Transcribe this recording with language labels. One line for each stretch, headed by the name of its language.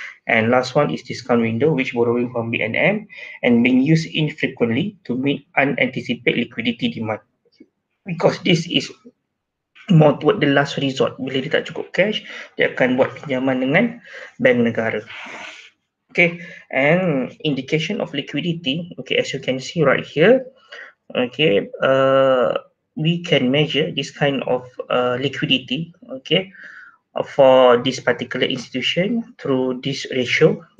English: And last one is discount window, which borrowing from B&M and being used infrequently to meet unanticipated liquidity demand. Because this is more toward the last resort.
Malay: Bila dia tak cukup cash, dia akan buat pinjaman dengan bank negara.
English: Okay, and indication of liquidity. Okay, as you can see right here, okay, we can measure this kind of liquidity, okay, for this particular institution through this ratio.